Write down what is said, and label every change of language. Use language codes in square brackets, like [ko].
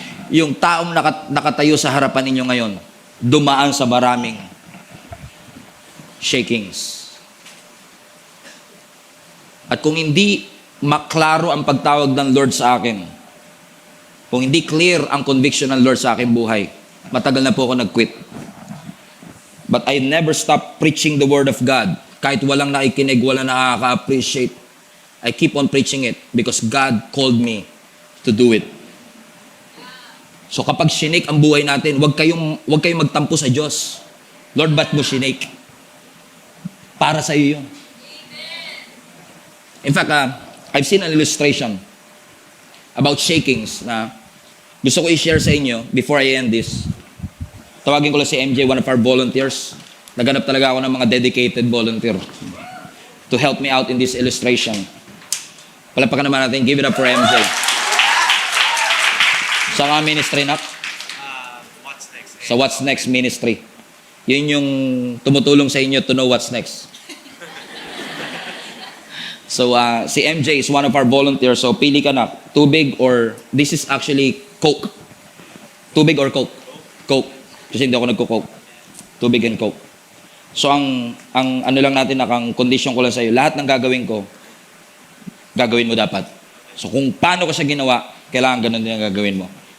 [tl] Yung taong nakatayo sa harapan ninyo ngayon, dumaan sa maraming shakings. At kung hindi maklaro ang pagtawag ng Lord sa akin, kung hindi clear ang conviction ng Lord sa aking buhay, matagal na po ako nag-quit. [en] But I never stop preaching the Word of God. [tl] Kahit walang nakikinig, walang nakaka-appreciate, [en] I keep on preaching it because God called me to do it. [tl] So kapag sinake ang buhay natin, wag kayong magtampo sa Diyos. Lord, ba't mo sinake? Para sa iyo yun. [en] In fact, I've seen an illustration about shakings [tl] na gusto ko i-share sa inyo [en] before I end this. [tl] Tawagin ko lang si MJ, [en] one of our volunteers. [tl] Naganap talaga ako ng mga [en] dedicated volunteer to help me out in this illustration. [tl] Palapakan naman natin, [en] give it up for MJ. [tl] Sa mga ministry na? [en] What's next? [tl] Sa What's Next ministry. Yun yung tumutulong sa inyo [en] to know what's next. [tl] So, si MJ is one of our volunteers. So, pili ka na. Tubig or, [en] this is actually Coke. [tl] Tubig or Coke? Coke. Kasi hindi ako nagko-Coke. Tubig and Coke. So, ang ano lang natin, ang condition ko lang sa'yo, lahat ng gagawin ko, gagawin mo dapat. So, kung paano ko siya ginawa, kailangan ganun din ang gagawin mo.